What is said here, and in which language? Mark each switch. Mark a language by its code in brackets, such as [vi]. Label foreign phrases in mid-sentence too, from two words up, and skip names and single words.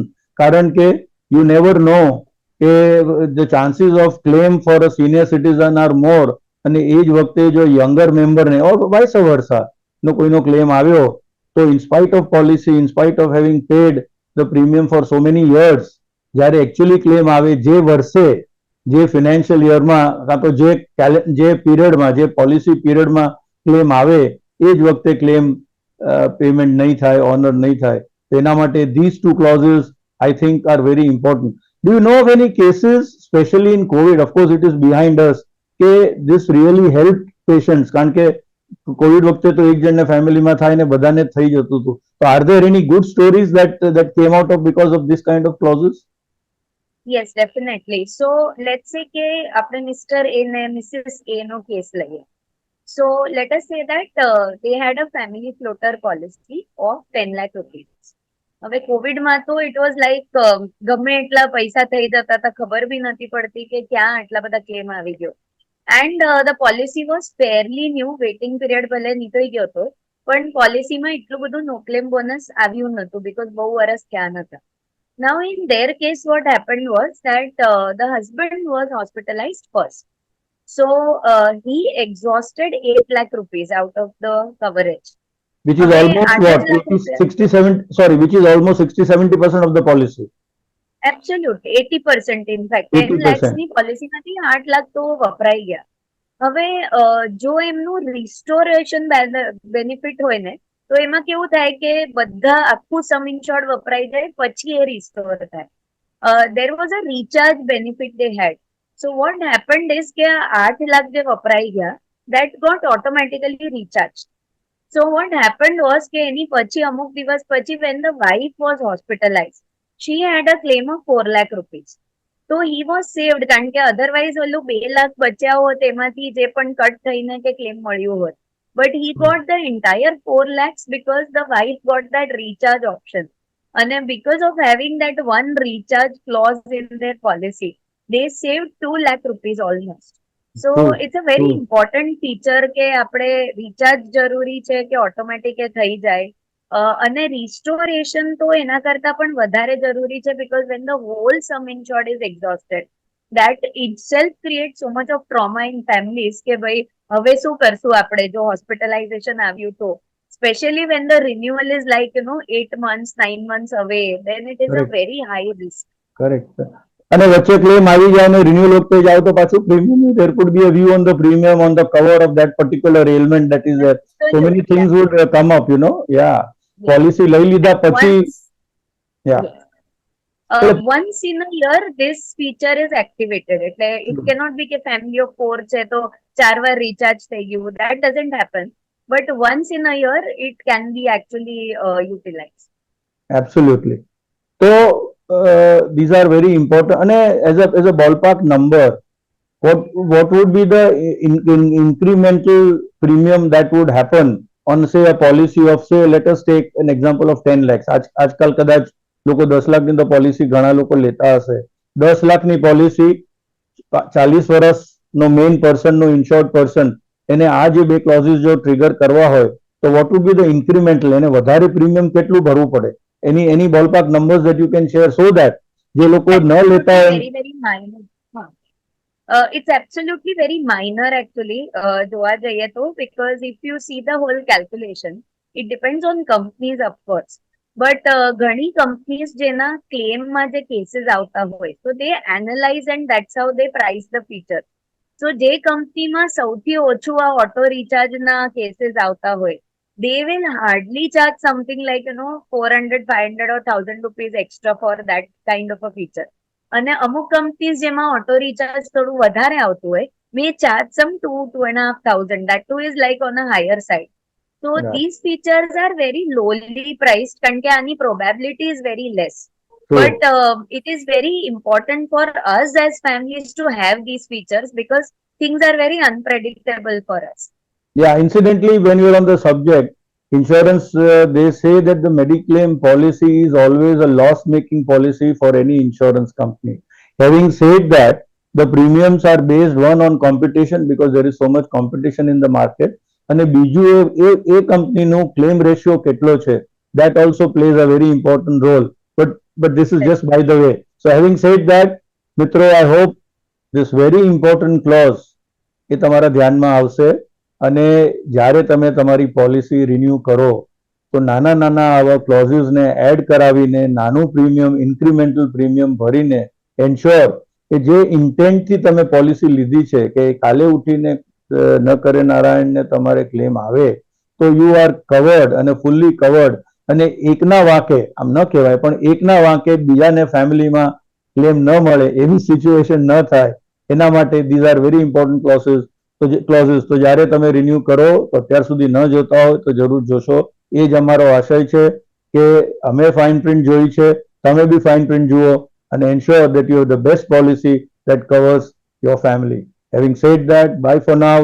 [gu] કારણ કે [en] you never know [gu] કે [en] the chances of claim for a senior citizen are more, [gu] અને એ જ વખતે જો યંગર મેમ્બરને [en] or vice versa [gu] નો કોઈનો ક્લેમ આવ્યો તો [en] in spite of policy, in spite of having paid the premium for so many years, [gu] જ્યારે એકચ્યુઅલી ક્લેમ આવે જે વર્ષે, જે ફિનાન્શિયલ યરમાં કાં તો જે પીરિયડમાં, જે પોલિસી પીરિયડમાં ક્લેમ આવે એ જ વખતે [en] claim payment [gu] નહીં થાય, ઓનર નહીં થાય. એના માટે [en] these two clauses I think are very important. Do you know of any cases, especially in COVID, of course it is behind us, [gu] કે [en] this really helped patients? [gu] કારણ કે કોવિડ વખતે તો એક જણને ફેમિલીમાં થાય ને બધાને થઈ જતું હતું. [en] તો are there any good stories that came out of because of this kind of clauses? Yes, definitely. So let's say [gu] કે આપણે મિસ્ટર એ ને મિસિસ એ નો કેસ લઈએ. [en] So let us say that they had a family floater policy of 10 lakh rupees. [gu] હવે કોવિડમાં તો [en] it was like [gu] ગમે એટલા પૈસા થઈ જતા હતા, ખબર બી નથી પડતી કે ક્યાં આટલા બધા ક્લેમ આવી ગયો. [en] and the policy was fairly new, waiting period [gu] ભલે નીકળી ગયો હતો પણ પોલિસીમાં એટલું બધું [en] no claim bonus [gu] આવ્યું નતું બીકોઝ બહુ વર્ષ થયા નતા. [en] Now in their case what happened was that the husband was hospitalized first. So he exhausted 8 lakh rupees out of the coverage. Which is almost what? 67, sorry, which is almost 60-70% of the policy. Absolutely, 80% in fact. [gu] 10 lakhs ની પોલિસીમાંથી 8 લાખ તો વપરાઈ ગયા. હવે જો એમનું રિસ્ટોરેશન બેનિફિટ હોય ને તો એમાં કેવું થાય કે બધા આખું [en] sum insured [gu] વપરાઈ જાય પછી એ રિસ્ટોર થાય. [en] there was a recharge benefit they had. So what happened is [gu] કે 8 લાખ જે વપરાઈ ગયા [en] that got automatically recharged. So what happened was [gu] કે એની પછી અમુક દિવસ પછી [en] when the wife was hospitalized, she had a claim of 4 lakh rupees. So he was saved [gu] કારણ કે otherwise ઓલું 2 લાખ બચ્યા હોત એમાંથી જે પણ કટ થઈને કે ક્લેમ મળ્યું હોત. [en] But he got the entire 4 lakhs because the wife got that recharge option. And because of having that one recharge clause in their policy, they saved 2 lakh rupees almost. So it's a very important feature [gu] કે આપણે રિચાર્જ જરૂરી છે કે ઓટોમેટિક એ થઈ જાય. અને રિસ્ટોરેશન તો એના કરતા પણ વધારે જરૂરી છે [en] because when the whole sum insured is exhausted, that itself creates so much of trauma in families [gu] કે ભાઈ હવે શું કરશું આપણે જો હોસ્પિટલાઇઝેશન આવ્યું તો, [en] especially when the renewal is like 8 months 9 months away, then it is a very high risk. Correct. [gu] અને વચ્ચે ક્લેમ આવી જાય અને રિન્યુઅલ વખતે જાવ તો પાછું પ્રીમિયમ, [en] there could be a view on the premium on the cover of that particular ailment that is there. So many things would come up, yeah. [gu] Policy લઈ લીધા પછી [en] once in a year this feature is activated. [gu] એટલે [en] it cannot be [gu] કે [en] family of 4 [gu] છે તો 4 વાર recharge થઈ ગયું, [en] that doesn't happen, but once in a year it can be actually utilized. Absolutely. So these are very important. And as a ballpark number, what would be the incremental premium that would happen on say a policy of say, let us take an example of 10 lakhs. [gu] આજકાલ કદાચ લોકો 10 લાખની તો પોલિસી ઘણા લોકો લેતા હશે. 10 લાખની પોલિસી 40 વર્ષનો મેઇન પર્સનનો [en] insured person [gu] એને આ જે બે ક્લોઝિસ જો ટ્રિગર કરવા હોય તો [en] what would be the incremental, [gu] એને વધારે પ્રીમિયમ કેટલું ભરવું પડે, એની [en] ballpark numbers that you can share so that [gu] જે લોકો ન લેતા હોય. [en] very very minor. It's absolutely very minor actually, [gu] જોવા જઈએ તો, [en] because if you see the whole calculation, it depends on companies of course. [gu] But ઘણી companies જેના ક્લેમમાં જે કેસીસ આવતા હોય, [en] so they analyze and that's how they price the feature. [gu] So જે કંપનીમાં સૌથી ઓછું આ ઓટો રિચાર્જના કેસીસ આવતા હોય, [en] they will hardly charge something like 400, 500 or 1000 rupees extra for that kind of a feature. [gu] અને અમુક કંપનીઝ જેમાં [en] auto recharge [gu] થોડું વધારે આવતું હોય, [en] may charge some 2,500, that too is like on a higher side. So Yeah. these features are very lowly priced [gu] કારણ કે આની [en] probability is very less. True. But it is very important for us as families to have these features because things are very unpredictable for us. Yeah, incidentally, when you're on the subject, insurance, they say that the Mediclaim policy is always a loss-making policy for any insurance company. Having said that, the premiums are based one on competition because there is so much competition in the market. [gu] અને બીજું એ કંપનીનો [en] claim ratio [gu] કેટલો છે, [en] that also plays a very important role. But this is just by the way. [gu] So having said that, મિત્રો, [en] I hope this very important clause [gu] એ તમારા ધ્યાનમાં આવશે અને જ્યારે તમે તમારી પોલિસી રિન્યુ કરો તો નાના નાના આવા ક્લોઝિસને એડ કરાવીને નાનું પ્રીમિયમ, [en] incremental premium [gu] ભરીને એન્શ્યોર કે જે ઇન્ટેન્ટથી તમે પોલિસી લીધી છે કે કાલે ઉઠીને ન કરે નારાયણને તમારે ક્લેમ આવે તો [en] you are covered [gu] અને [en] fully covered. [gu] અને એકના વાંકે, આમ ન કહેવાય પણ એકના વાંકે બીજાને ફેમિલીમાં ક્લેમ ન મળે એવી સિચ્યુએશન ન થાય એના માટે [en] these are very important clauses. [gu] તો જ્યારે તમે રિન્યુ કરો તો અત્યાર સુધી ન જોતા હોય તો જરૂર જોશો. એ જ અમારો આશય છે કે અમે [en] fine print [gu] જોઈ છે, તમે બી [en] fine print [gu] જુઓ અને એન્શ્યોર [en] that you have the best policy that covers your family. Having said that, bye for now.